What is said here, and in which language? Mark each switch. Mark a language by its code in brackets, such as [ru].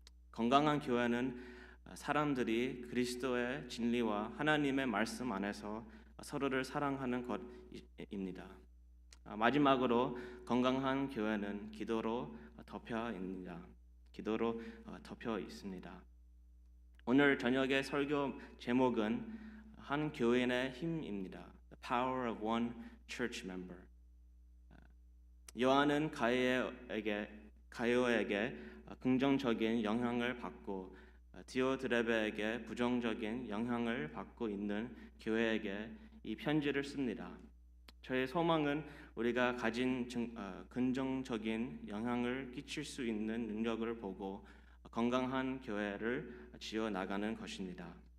[ko] 건강한 교회는 사람들이 그리스도의 진리와 하나님의 말씀 안에서 서로를 사랑하는 것입니다. 마지막으로 건강한 교회는 기도로 덮여 있습니다. 오늘 저녁의 설교 제목은 한 교인의 힘입니다. [en] The power of one church member. [ko] 요한은 가이오에게 긍정적인 영향을 받고 디오드레베에게 부정적인 영향을 받고 있는 교회에게 이 편지를 씁니다. 저의 소망은 우리가 가진 긍정적인 영향을 끼칠 수 있는 능력을 보고 건강한 교회를 지어 나가는 것입니다.